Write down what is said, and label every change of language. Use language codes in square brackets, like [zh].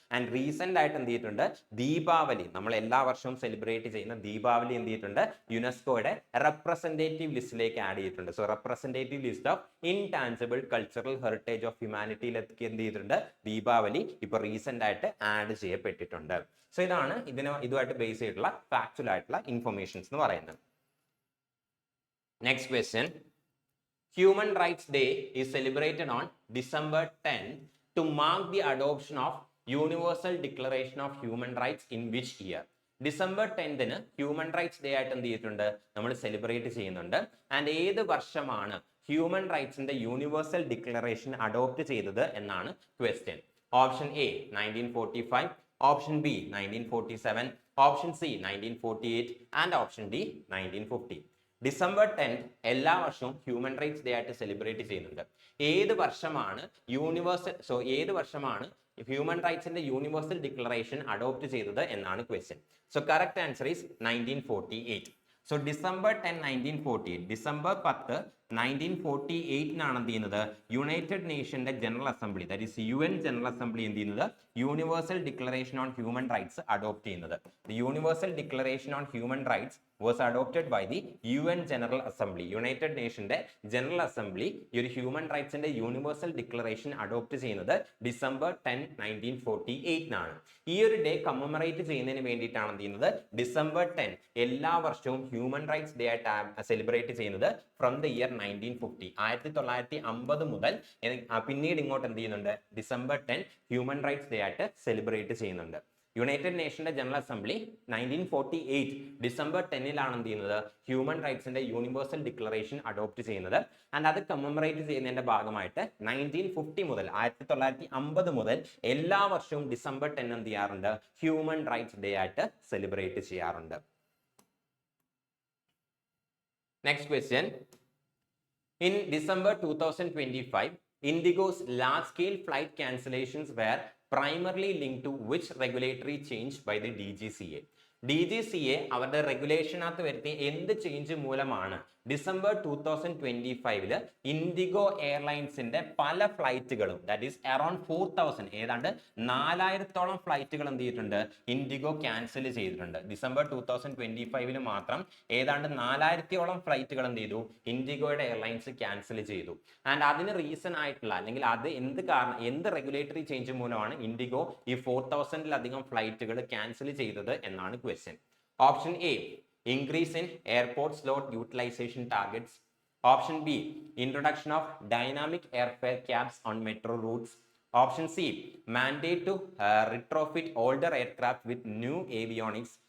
[ml] And recent ആയിട്ട് എന്ത് ചെയ്തിട്ടുണ്ട് ദീപാവലി, നമ്മൾ എല്ലാ വർഷവും സെലിബ്രേറ്റ് ചെയ്യുന്ന ദീപാവലി എന്ത് ചെയ്തിട്ടുണ്ട് യുനെസ്കോയുടെ റെപ്രസെന്റേറ്റീവ് ലിസ്റ്റിലേക്ക് ആഡ് ചെയ്തിട്ടുണ്ട്. So representative list of intangible cultural heritage of ഹ്യൂമാനിറ്റിയിലേക്ക് എന്ത് ചെയ്തിട്ടുണ്ട് ദീപാവലി ഇപ്പോൾ റീസെന്റ് ആയിട്ട് ആഡ് ചെയ്യപ്പെട്ടിട്ടുണ്ട്. സോ ഇതാണ് ഇതുമായിട്ട് ബേസ് ചെയ്തിട്ടുള്ള ഫാക്ച്വൽ ആയിട്ടുള്ള ഇൻഫർമേഷൻസ് എന്ന് പറയുന്നത്. [en] Next question. Human Rights Day is celebrated on December 10 to mark the adoption of Universal Declaration of Human Rights in which year? [ml] December 10ന് human rights day ആയിട്ട് എന്ത് ചെയ്തിട്ടുണ്ട്, നമ്മൾ സെലിബ്രേറ്റ് ചെയ്യുന്നുണ്ട്. ആൻഡ് ഏത് വർഷമാണ് ഹ്യൂമൻ റൈറ്റ്സിന്റെ യൂണിവേഴ്സൽ ഡിക്ലറേഷൻ അഡോപ്റ്റ് ചെയ്തത് എന്നാണ് question. [en] Option A 1945, option B 1947, option C 1948 and option D 1950. [ml] December 10 എല്ലാ വർഷവും ഹ്യൂമൻ റൈറ്റ്സ് ഡേ ആയിട്ട് സെലിബ്രേറ്റ് ചെയ്യുന്നുണ്ട്. ഏത് വർഷമാണ് ഏത് വർഷമാണ് ഹ്യൂമൻ റൈറ്റ്സിന്റെ യൂണിവേഴ്സൽ ഡിക്ലറേഷൻ അഡോപ്റ്റ് ചെയ്തത് എന്നാണ് question. [en] So correct answer is 1948. [ml] So December 10 1948, December 10 1948 എന്ത് ചെയ്യുന്നത്, United നേഷന്റെ general assembly, [en] that is UN general assembly [ml] എന്ത് ചെയ്യുന്നത്, universal declaration on human rights adopt ചെയ്യുന്നത്. [en] The universal declaration on human rights was adopted by the UN General Assembly. [ml] United നേഷന്റെ general assembly ഈ ഒരു human റൈറ്റ്സിന്റെ universal declaration adopt ചെയ്യുന്നത് December 10 1948 ഈ ഒരു day commemorate ചെയ്യുന്നതിന് വേണ്ടിയിട്ടാണ് എന്ത് ചെയ്യുന്നത്, ഡിസംബർ 10 എല്ലാ വർഷവും ഹ്യൂമൻ റൈറ്റ്സ് ഡേ ആയിട്ട് സെലിബ്രേറ്റ് ചെയ്യുന്നത് [en] From the year 1950. [ml] 1950 മുതൽ പിന്നീട് ഇങ്ങോട്ട് എന്ത് ചെയ്യുന്നുണ്ട്, ഡിസംബർ 10 ഹ്യൂമൻ റൈറ്റ്സ് ഡേ ആയിട്ട് സെലിബ്രേറ്റ് ചെയ്യുന്നുണ്ട്. യുണൈറ്റഡ് നേഷന്റെ ജനറൽ അസംബ്ലി 1948 ഡിസംബർ 10 എന്ത് ചെയ്യുന്നത്, ഹ്യൂമൻ റൈറ്റ്സിന്റെ യൂണിവേഴ്സൽ ഡിക്ലറേഷൻ അഡോപ്റ്റ് ചെയ്യുന്നത്. ആൻഡ് അത് കമ്മമറേറ്റ് ചെയ്യുന്നതിന്റെ ഭാഗമായിട്ട് 1950 മുതൽ 1950 മുതൽ എല്ലാ വർഷവും ഡിസംബർ 10 എന്ത് ചെയ്യാറുണ്ട്, ഹ്യൂമൻ റൈറ്റ്സ് ഡേ ആയിട്ട് സെലിബ്രേറ്റ് ചെയ്യാറുണ്ട്. [en] Next question. In December 2025, Indigo's large-scale flight cancellations were primarily linked to which regulatory change by the DGCA? [ml] DGCA അവരുടെ റെഗുലേഷനകത്ത് വരുത്തിയ എന്ത് ചേഞ്ച് മൂലമാണ് ഡിസംബർ 2025 ഇൻഡിഗോ എയർലൈൻസിന്റെ പല ഫ്ലൈറ്റുകളും, [en] that is around 4000, [ml] ഏതാണ്ട് 4000-ഓളം ഫ്ലൈറ്റുകൾ എന്ത് ചെയ്തിട്ടുണ്ട്, ഇൻഡിഗോ ക്യാൻസൽ ചെയ്തിട്ടുണ്ട്. ഡിസംബർ 2025 മാത്രം ഏതാണ്ട് 4000-ഓളം ഫ്ലൈറ്റുകൾ എന്ത് ചെയ്തു, ഇൻഡിഗോയുടെ എയർലൈൻസ് ക്യാൻസൽ ചെയ്തു. ആൻഡ് അതിന് റീസൺ ആയിട്ടുള്ള, അല്ലെങ്കിൽ അത് എന്ത് റെഗുലേറ്ററി ചേഞ്ച് മൂലമാണ് ഇൻഡിഗോ ഈ 4000-ലധികം ഫ്ലൈറ്റുകൾ ക്യാൻസൽ ചെയ്തത് എന്നാണ് question. [en] Option A increase in airport slot utilization targets. Option B introduction of dynamic airfare caps on metro routes. Option C mandate to retrofit older aircraft with new avionics.